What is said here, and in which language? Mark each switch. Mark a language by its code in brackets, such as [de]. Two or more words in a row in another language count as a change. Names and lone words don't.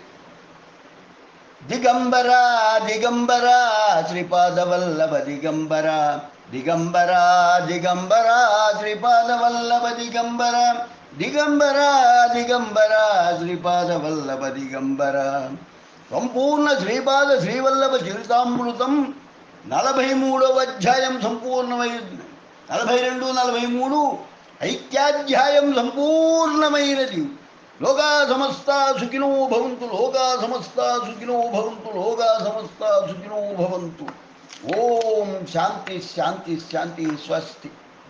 [sa] దిగంబరా దిగంబరా శ్రీపాదవల్లభ దిగంబరా, దిగంబరా దిగంబరా శ్రీపాదవల్లభ దిగంబరా, దిగంబరా దిగంబరా శ్రీపాదవల్లభ దిగంబరా. [te] సంపూర్ణ శ్రీపాద శ్రీవల్లభ చరితామృతం 43వ అధ్యాయం సంపూర్ణమైనది. 42, 43 ఐక్యాధ్యాయం సంపూర్ణమైనది. [sa] లోకా సమస్తా సుఖినో భవంతు, లోకా సమస్తా సుఖినో భవంతు, లోకా సమస్తా సుఖినో భవంతు. ఓం శాంతి శాంతి శాంతి. స్వస్తి.